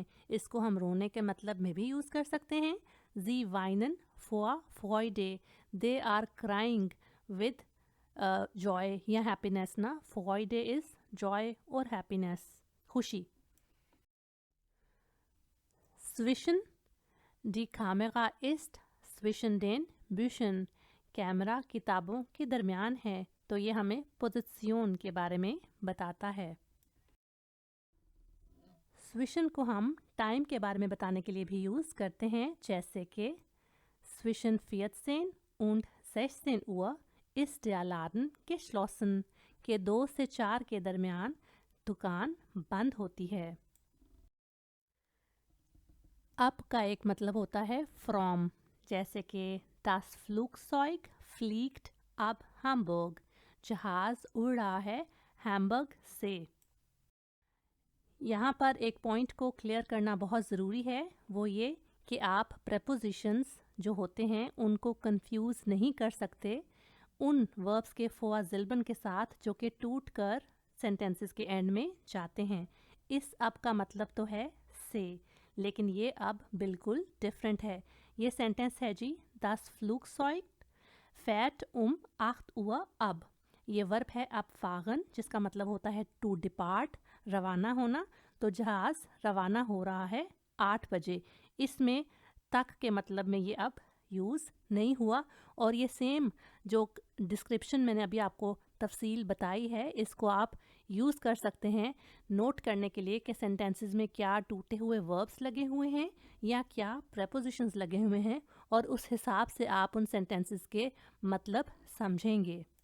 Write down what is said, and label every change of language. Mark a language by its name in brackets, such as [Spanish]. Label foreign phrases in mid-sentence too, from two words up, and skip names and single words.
[Hindi] इसको हम रोने के मतलब में भी यूज़ कर सकते हैं। [German] Sie weinen vor Freude, [English] they are crying with joy या happiness ना, Freude is joy और happiness, खुशी। [German] Zwischen, die Kamera ist zwischen den Büchern, [Hindi] कैमरा किताबों के दरमियान है, तो ये हमें पोजीशन के बारे में बताता है। स्विशन को हम टाइम के बारे में बताने के लिए भी यूज़ करते हैं, जैसे कि [German] zwischen 14 und 16 Uhr ist der Laden geschlossen, [Hindi] के 2 से 4 के दरमियान दुकान बंद होती है। अब का एक मतलब होता है फ्रॉम, जैसे कि [German] das Flugzeug fliegt ab Hamburg, [Hindi] जहाज़ उड़ रहा है हैम्बर्ग से। यहाँ पर एक पॉइंट को क्लियर करना बहुत ज़रूरी है, वो ये कि आप prepositions जो होते हैं उनको कंफ्यूज नहीं कर सकते उन वर्ब्स के [German] Vorsilben [Hindi] के साथ जो कि टूट कर सेंटेंसेस के एंड में जाते हैं। इस अब का मतलब तो है से, लेकिन ये अब बिल्कुल डिफरेंट है। ये सेंटेंस है जी, [German] das Flugzeug fährt 8 Uhr ab। [Hindi] ये वर्ब है abfahren, जिसका मतलब होता है [English] to depart, [Hindi] रवाना होना। तो जहाज़ रवाना हो रहा है 8 बजे। इसमें तक के मतलब में ये अब यूज़ नहीं हुआ। और ये सेम जो डिस्क्रिप्शन मैंने अभी आपको तफसील बताई है, इसको आप यूज़ कर सकते हैं नोट करने के लिए कि सेंटेंसेस में क्या टूटे हुए वर्ब्स लगे हुए हैं या क्या प्रेपोजिशंस लगे हुए हैं, और उस हिसाब से आप उन सेंटेंसेस के मतलब समझेंगे।